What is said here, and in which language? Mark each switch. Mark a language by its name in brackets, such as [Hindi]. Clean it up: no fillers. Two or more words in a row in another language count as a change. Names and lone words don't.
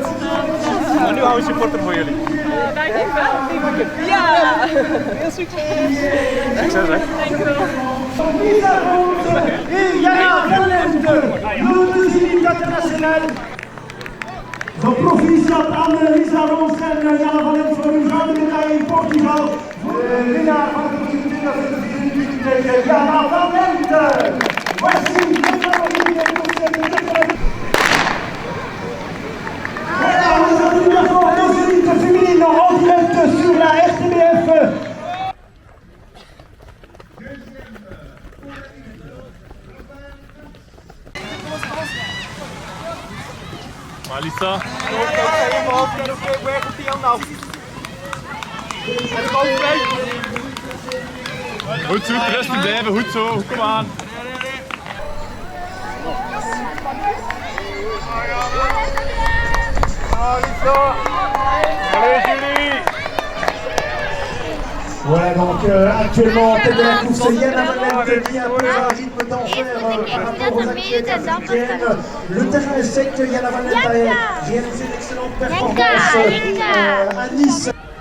[Dutch] Maar nu hou ik supporter voor jullie. Dank je wel. Ja, heel succes. Succes hè. Dank je wel. [French] Et Yana Valente, le deuxième international. [Dutch] Geproficiat aan Lisa Roos en Yana Valente voor een gouden medaille in Portugal. Winnaar van de 2024 Yana Valente. [French] Voici le favori pour cette Voilà, aujourd'hui nous avons nos élites féminines en direct sur la RTBF. Malisa. [Dutch] Goed zo, rustig blijven, goed zo, kom aan. [French] Allez Julie. Voilà donc actuellement en tête de la course Yana Valente qui a un peu un rythme d'enfer par rapport aux actuelles africaines. Le terrain est sec, Yana Valente a réalisé une excellente performance à Nice.